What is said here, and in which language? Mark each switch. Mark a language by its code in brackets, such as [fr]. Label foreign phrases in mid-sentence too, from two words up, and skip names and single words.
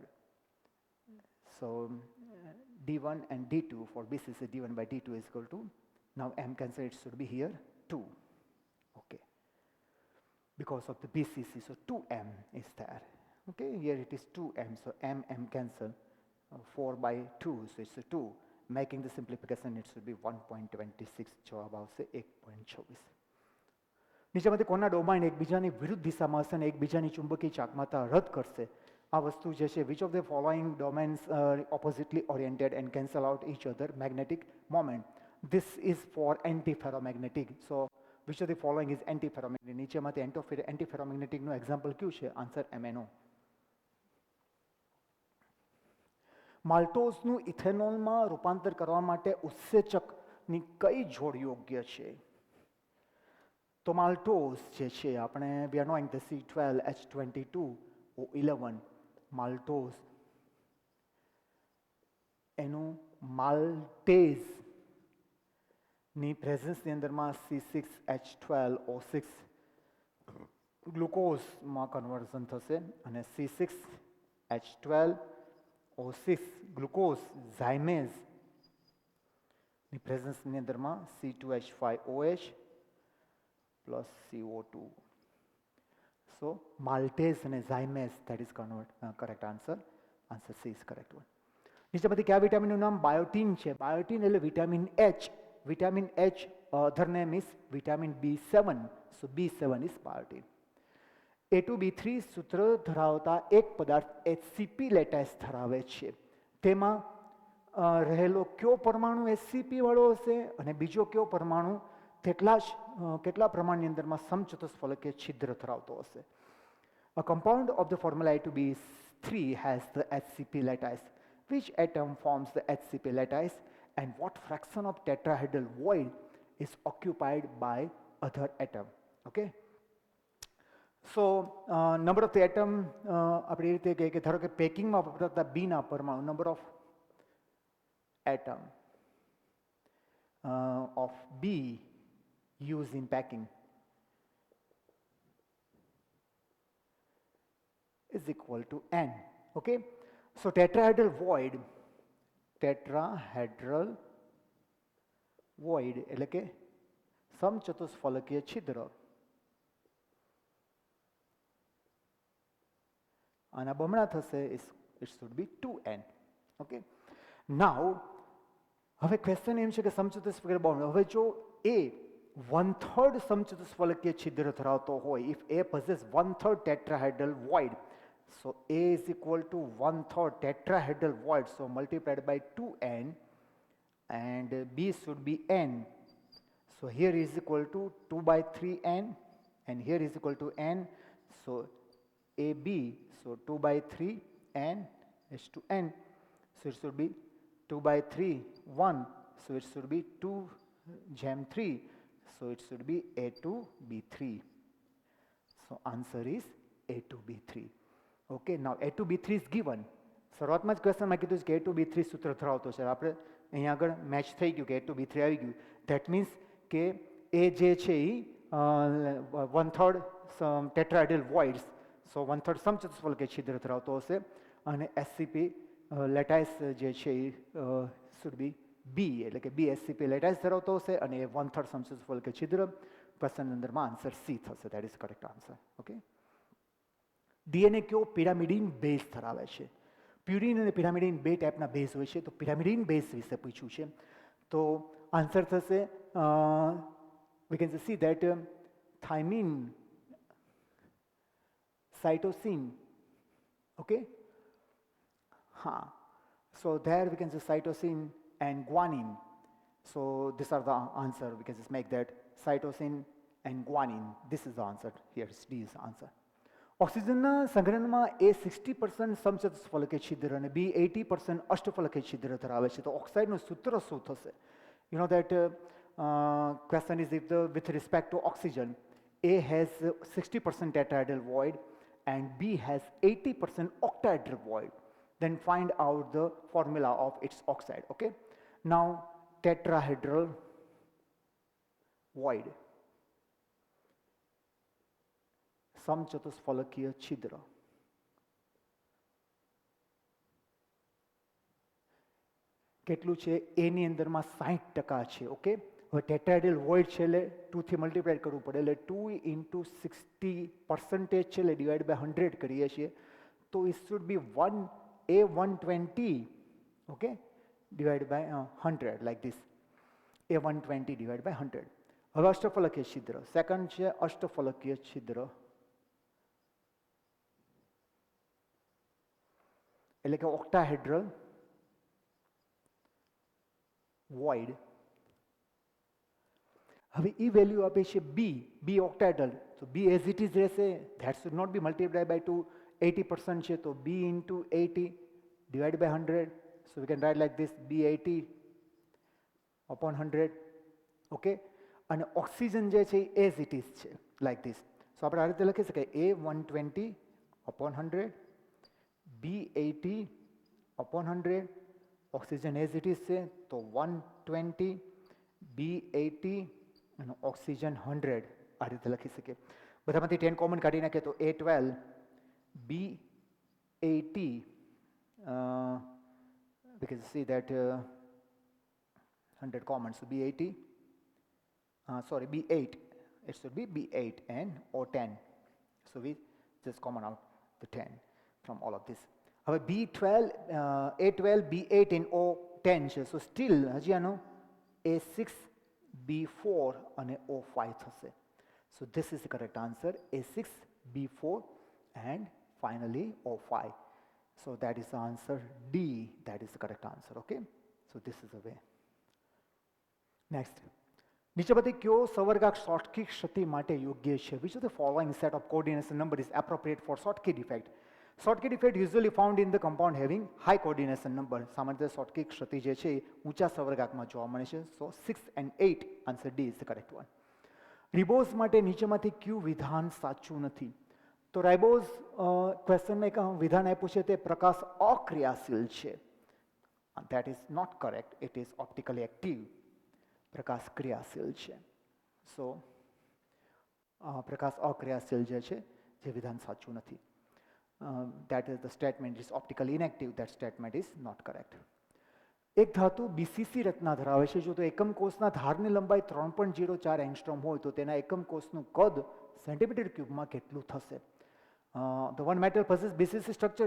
[en] So D1 and D2 for BCC, D1 by D2 is equal to, now m cancel, it should be here 2. Okay, because of the BCC, so 2m is there. Okay, here it is 2m, so m cancel, 4 by 2, so it's a 2. Making the simplification, it should be 1.26. [gu] જવાબ આવશે 1.26. નીચેમાંથી કોના ડોમાઇન એકબીજાની વિરુદ્ધ દિશામાં હશે અને એકબીજાની ચુંબકીય ચાકમાતા રદ કરશે? આ વસ્તુ જે છે, [en] which of the following domains are oppositely oriented and cancel out each other magnetic moment? This is for antiferromagnetic. So which of the following is antiferromagnetic? [gu] નીચેમાંથી antiferromagneticનું એક્ઝામ્પલ કયું છે? આન્સર MNO. માલ્ટોઝનું ઇથેનોલમાં રૂપાંતર કરવા માટે ઉત્સેચકની કઈ જોડ યોગ્ય છે? તો માલ્ટોઝ જે છે આપણે, [en] we are knowing the [gu] C12H22O11 માલ્ટોઝ, એનું માલ્ટેઝની પ્રેઝન્સની અંદરમાં C6H12O6 ગ્લુકોઝમાં કન્વર્ઝન થશે અને C6 H12O6 ગ્લુકોઝ ઝાયમેઝ ની પ્રેઝન્સની અંદરમાં C2H5OH plus CO2. [en] So maltase and zymes, that is correct answer. Answer C is correct one. [gu] નીચે બધી કયા વિટામિનનું નામ? બાયોટીન છે. બાયોટીન એટલે વિટામિન H. વિટામિન H [en] other name is vitamin B7. So B7 is biotin. [gu] A2B3 સૂત્ર ધરાવતા એક પદાર્થ HCP લેટાઇસ ધરાવે છે. તેમાં રહેલો કયો પરમાણુ HCP વાળો હશે અને બીજો કયો પરમાણુ કેટલા પ્રમાણની અંદરમાં સમચતુષ્ફલકીય છિદ્ર ધરાવતો હશે? [en] A compound of the formula A2B3 has the HCP lattice. Which atom forms the HCP lattice and what fraction of tetrahedral void is occupied by other atom? Okay. So number of the atom [gu] આપણી રીતે કહે કે ધારો કે પેકિંગમાં વપરાતા બીના પરમાણુ [en] number of atom of B used in packing is equal to n. Okay, so tetrahedral void [gu] એટલે કે સમચતુષ્ફલકીય છિદ્ર આના બમણા થશે, [en] it should be 2n. Okay, now [gu] હવે ક્વેશ્ચન એમ છે કે સમચતુષ્ફલકીય બમણો, હવે જો A 1/3 સમચતુષ્ફલકીય છિદ્ર ધરાવતો હોય, [en] if A possesses 1/3 tetrahedral void, so A is equal to 1/3 tetrahedral void, so multiplied by 2n, and B should be n. So here is equal to 2 by 3n, and here is equal to n. So AB, so 2 by 3n is to n. So it should be 2 by 3, 1. So it should be 2 jam 3. So it should be A2B3. So answer is A2B3. Okay, now A2B3 is given. [gu] શરૂઆતમાં જ ક્વેશ્ચનમાં કીધું કે A2B3 સૂત્ર ધરાવતો છે. આપણે અહીંયા આગળ મેચ થઈ ગયું કે A2B3 આવી ગયું. [en] that means [gu] કે એ જે છે એ 1/3 [en] tetrahedral voids, so [gu] 1/3 સમચતુષ્ફલકીય છિદ્ર ધરાવતો હશે અને SCP લેટાઇસ જે છે એ [en] should be [gu] B, એટલે કે B SCP લેટાઇસ ધરાવતો હશે અને એ 1/3 સમચતુષ્ફલકીય છિદ્ર. ક્વેશ્ચન અંદરમાં આન્સર C થશે. [en] that is correct answer. [gu] ઓકે, ડીએનએ કયો પિરામિડિન બેઝ ધરાવે છે? પ્યુરિન અને પિરામિડિન બે ટાઈપના બેઝ હોય છે, તો પિરામિડિન બેઝ વિશે પૂછ્યું છે. તો આન્સર થશે [en] we can see that thymine, cytosine. Okay, so there we can say cytosine and guanine. So these are the answer. We can just make that cytosine and guanine. This is the answer. Here is D is the answer. [gu] ઓક્સિજનના સંગ્રહણમાં A 60% સમચતુષ્ફલકીય છિદ્ર અને B 80% અષ્ટફલકીય છિદ્ર ધરાવે છે. તો ઓક્સાઇડનું સૂત્ર શું થશે? [en] You know that question is if with respect to oxygen, A has 60% tetrahedral void and B has 80% octahedral void. Then find out the formula of its oxide. Okay, now tetrahedral void, [gu] સમચતુષ્ફલકીય છિદ્ર, કેટલું છે? A ની અંદરમાં 60% છે. ઓકે, હવે [en] tetrahedral void [gu] છે એટલે 2 થી મલ્ટીપ્લાય કરવું પડે, એટલે 2 into 60% છે એટલે [en] divide by [gu] 100 કરીએ છીએ, તો [en] it should be A120, okay, divided by 100 like this. A120 divided by 100. [gu] હવે અષ્ટફલકીય છિદ્ર, સેકન્ડ છે અષ્ટફલકીય છિદ્ર, એટલે કે [en] octahedral void. [gu] હવે એ વેલ્યુ આપે છે B ઓક્ટાહેડ્રલ, તો B [en] as it is [gu] રહેશે. [en] that should not be multiply by [gu] 2. 80% છે તો B into 80 [en] divided by [gu] 100. [en] So we can write like this, B80 upon 100. [gu] Okay, અને ઓક્સિજન જે છે [en] as it is [gu] છે [en] like this. [gu] સો આપણે આ રીતે લખી શકાય A120 upon 100, B80 upon 100. ઓક્સિજન [en] as it is [gu] છે તો 120, B80 અને ઓક્સિજન 100. આ રીતે લખી શકીએ. બધામાંથી 10 કોમન કાઢી નાખીએ તો [en] A12, B 80, we can see that 100 common, so B80, sorry, B8, it should be B8 and O10. So we just common out the 10 from all of this. [gu] હવે B12, A12, B8 and O10 છે, [en] so still [gu] હજી આનો A6, B4 અને O5 થશે. [en] So this is the correct answer, A6, B4 and finally O5. So that is the answer D, that is the correct answer, okay? So this is the way. Next. [gu] નીચે બધી કયો સવર્ગાંક શોર્ટકી ક્ષતિ માટે યોગ્ય છે? [en] Which of the following set of coordination number is appropriate for Schottky defect? Schottky defect usually found in the compound having high coordination number. [gu] સામાન્ય શોર્ટકી ક્ષતિ જે છે ઊંચા સવર્ગાંકમાં જોવા મળે છે. [en] So 6 and 8, answer D is the correct one. [gu] રિબોઝ માટે નીચેમાંથી કયું વિધાન સાચું નથી? તો રાઇબોઝ ક્વેશ્ચનમાં એક વિધાન આપ્યું છે તે પ્રકાશ અક્રિયાશીલ છે. [en] That is not correct. It is optically active. [gu] પ્રકાશ ક્રિયાશીલ છે. સો પ્રકાશ અક્રિયાશીલ જે છે જે વિધાન સાચું નથી. [en] That is the statement is optically inactive. That statement is not correct. [gu] એક ધાતુ બીસીસી રચના ધરાવે છે. જો તો એકમ કોષના ધારની લંબાઈ 3.04 એંગસ્ટ્રોમ હોય તો તેના એકમ કોષનું કદ સેન્ટીમીટર ક્યુબમાં કેટલું થશે? [en] The one metal possesses BCC structure.